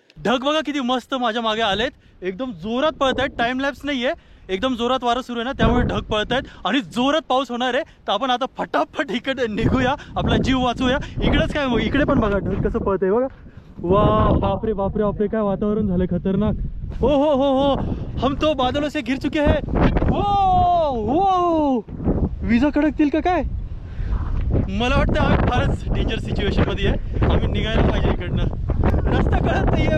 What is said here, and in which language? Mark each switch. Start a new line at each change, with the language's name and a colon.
Marathi: ढग बघा किती मस्त माझ्या मागे आलेत, एकदम जोरात पळत आहेत. टाइम लॅप्स नाहीये, एकदम जोरात वारं सुरू आहे ना, त्यामुळे ढग पळत आहेत आणि जोरात पाऊस होणार आहे. तर आपण आता फटाफट इकडे निघूया, आपला जीव वाचूया. इकडेच काय, इकडे पण बघा ढग कसं पळत आहे बघा. वा, बापरे बापरे बापरे, काय वातावरण झालंय खतरनाक.
Hindi: हो हो हो हो, हम तो बादलों से घिर चुके हैं.
Marathi: वो वो, विजा कडकतील का काय. मला वाटतं आम्ही फारच डेंजर सिच्युएशन मध्ये आहे. आम्ही निघायला पाहिजे इकडनं, रस्ता कळत नाहीये.